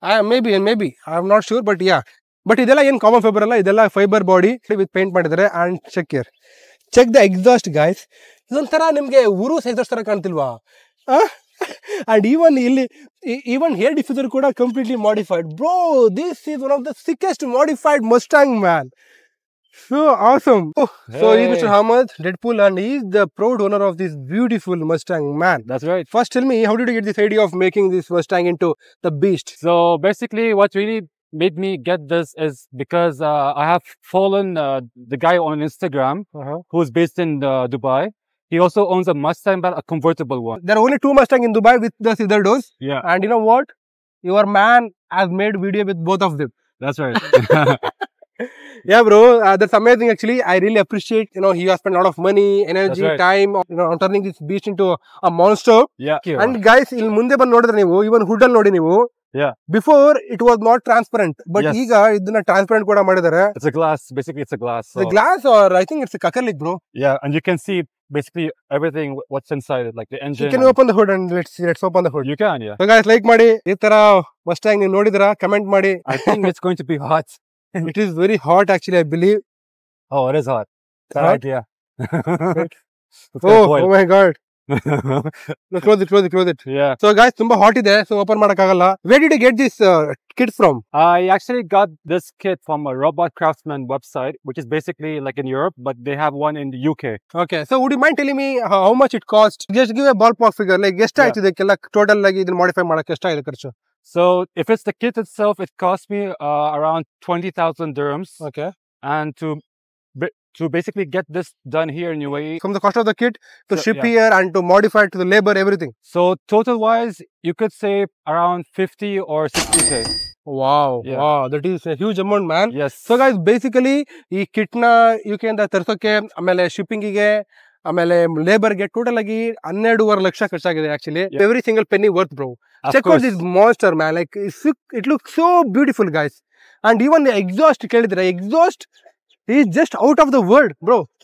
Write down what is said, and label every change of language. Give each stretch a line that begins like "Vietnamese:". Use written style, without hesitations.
English: May be I am not sure. But but
Kannada: ಇದೆಲ್ಲ ಏನು common fibre ಅಲ್ಲ, ಇದೆಲ್ಲ ಫೈಬರ್ ಬಾಡಿ ವಿತ್ ಪೇಂಟ್ ಮಾಡಿದ್ದಾರೆ.
English: And check the exhaust guys.
Kannada: ಇದೊಂಥರ ನಿಮ್ಗೆ ಉರುಸ್ ಎಕ್ಸಾಸ್ಟ್ ತರ ಕಾಣ್ತಿಲ್ವಾ?
English: And even air diffuser ಕೂಡ completely modified. Bro, this is one of the sickest modified Mustang man. So awesome. So he's Mr. Hamad Deadpool and he's the proud owner of this beautiful Mustang, man. That's right. First tell me, how did you get this idea of making this Mustang into the beast? So basically what really made me get this is because I have followed the guy on Instagram who's based in Dubai. He also owns a Mustang, but a convertible one. There are only 2 Mustang in Dubai with the scissor doors. Yeah. And you know what? Your man has made video with both of them. That's right. Yeah, bro, that's amazing. Actually, I really appreciate. He has spent a lot of money, energy, time. On turning this beast into a monster. Yeah. And guys,
Kannada: ಇಲ್ಲಿ ಮುಂದೆ ಬಂದು ನೋಡಿದ್ರೆ ನೀವು, ಇವನ್ ಹುಡ್ ಅಲ್ಲಿ ನೋಡಿ ನೀವು.
English: Yeah. Before it was not transparent, but Yes.
Kannada: ಈಗ ಇದನ್ನ ಟ್ರಾನ್ಸ್ಪರೆಂಟ್ ಕೂಡ ಮಾಡಿದ್ದಾರೆ.
English: It's a glass. Basically, it's a glass. The glass, or I think it's a acrylic, bro. Yeah, and you can see basically everything what's inside it, like the engine. You can open the hood and let's open the hood. You can, yeah. So guys, like ಮಾಡಿ.
Kannada: ಈ ತರ Mustang ನೀವು ನೋಡಿದ್ರಾ? Comment ಮಾಡಿ.
English: I think it's going to be hot. It is very hot actually, I believe. Oh, it is hot. It's hot? Yeah. Oh my god. No, close it. Yeah. So guys,
Kannada: ತುಂಬಾ hot ಇದೆ,
English: so open ಮಾಡಕ್ಕಾಗಲ್ಲ. Where did you get this kit from? I actually got this kit from a Robot Craftsman website, which is basically like in Europe, but they have one in the UK. Okay, so would you mind telling me how much it cost? Just give a ballpark figure, like
Kannada: ಎಷ್ಟು ಆಯ್ತು ಇದಕ್ಕೆಲ್ಲ total ಆಗಿ ಇದನ್ನ modify ಮಾಡಕ್ಕೆ ಎಷ್ಟಾಗಿದೆ ಖರ್ಚು?
English: So if it's the kit itself, it cost me around 20,000 dirhams. Okay. And to basically get this done here in UAE. From the cost of the kit to ship here and to modify it to the labor, everything. So total wise, you could save around 50 or 60k. Wow, wow, that is a huge amount, man. Yes. So guys, basically
Kannada: ಈ kit ನ UK ಇಂದ ತರಿಸೋಕೆ, ಆಮೇಲೆ shipping ಗೆ ಆಮೇಲೆ ಲೇಬರ್ಗೆ total ಆಗಿ 12.5 lakh ಖರ್ಚಾಗಿದೆ actually.
English: Every single penny worth bro. Check out this monster man, like it look so beautiful guys. And even exhaust ಕೇಳಿದ್ರೆ, exhaust is just out of the world bro.